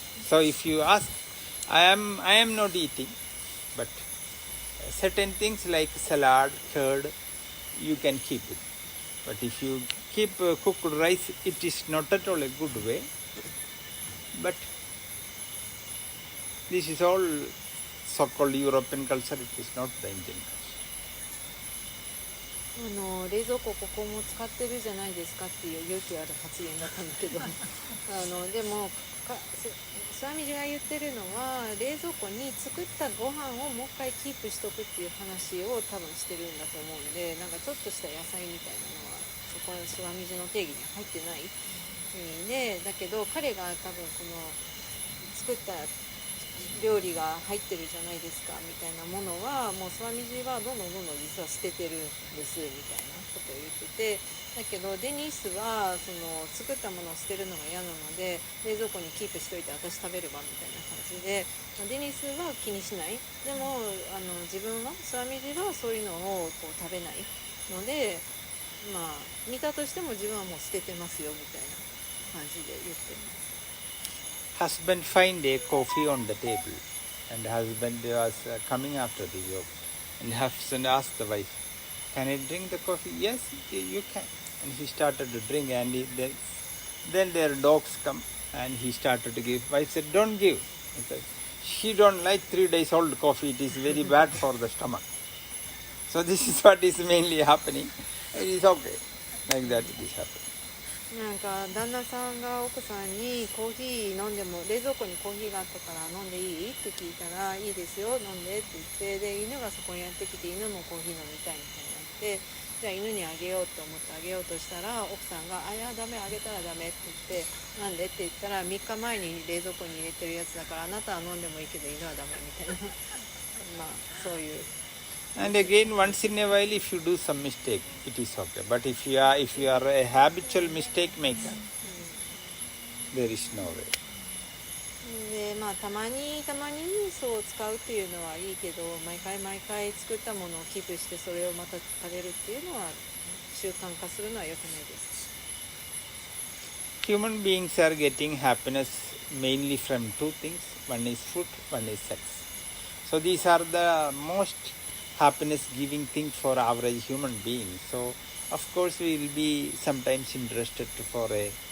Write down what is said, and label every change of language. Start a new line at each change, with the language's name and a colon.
English: So if you ask, I am not eating, but certain things like salad, curd, you can keep it. But if you keep cooked rice, it is not at all a good way. But this is all so-called European culture, it is not the Indian culture.
Japanese: 冷蔵庫ここも使ってるじゃないですかっていう勇気ある発言だったんだけどでもスワミジが言ってるのは、冷蔵庫に作ったご飯をもう一回キープしとくっていう話を多分してるんだと思うんで、なんかちょっとした野菜みたいなのはそこはスワミジの定義に入ってない意味で、だけど彼が多分この作った料理が入ってるじゃないですかみたいなものは、もうスワミジはどんどん実は捨ててるんですみたいなことを言ってて、だけどデニスはその作ったものを捨てるのが嫌なので、冷蔵庫にキープしといて私食べればみたいな感じで、デニスは気にしない。でも自分はスワミジはそういうのをこう食べないので、見たとしても自分はもう捨ててますよみたいな感じで言ってます。
English: Husband find a coffee on the table, and husband was coming after the yogurt, and husband asked the wife, "Can I drink the coffee?" "Yes, you can." And he started to drink, and then their dogs come, and he started to give. Wife said, "Don't give," because she don't like 3 days old coffee. It is very bad for the stomach. So this is what is mainly happening. It is okay, like that it is happening.
Japanese: なんか旦那さんが奥さんにコーヒー飲んでも、冷蔵庫にコーヒーがあったから飲んでいいって聞いたら、いいですよ飲んでって言って、で犬がそこにやってきて、犬もコーヒー飲みたいみたいになって、じゃあ犬にあげようと思ってあげようとしたら、奥さんがいやダメ、あげたらダメって言って、なんでって言ったら、3日前に冷蔵庫に入れてるやつだから、あなたは飲んでもいいけど犬はダメみたいなそういう。
English: And again, once in a while, if you do some mistake, it is okay. But if you are a habitual mistake maker, there is no way.
Japanese: でたまにそう使うっていうのはいいけど、毎回作ったものをキープしてそれをまた食べるっていうのは習慣化するのは良くないです。
English: Human beings are getting happiness mainly from two things. One is food, one is sex. So these are the most happiness giving things for average human beings. So of course we will be sometimes interested for a